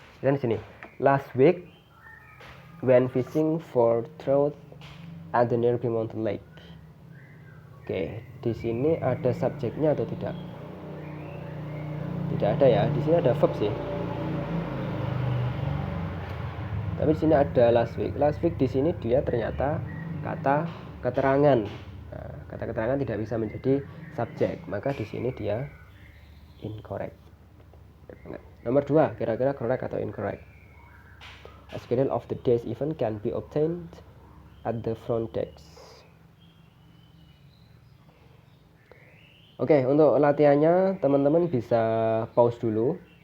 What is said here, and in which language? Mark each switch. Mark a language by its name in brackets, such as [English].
[Indonesian] Dan di sini, [English] last week when fishing for trout at the nearby mountain lake. [Indonesian] Oke, di sini ada subjeknya atau tidak? Tidak ada ya. Di sini ada verb sih. Tapi di sini ada last week. Last week di sini dia ternyata kata keterangan. Nah, kata keterangan tidak bisa menjadi subjek, maka di sini dia incorrect. Nomor 2, kira-kira correct atau incorrect? [English] A schedule of the day's event can be obtained at the front desk. [Indonesian] Oke, untuk latihannya teman-teman bisa pause dulu.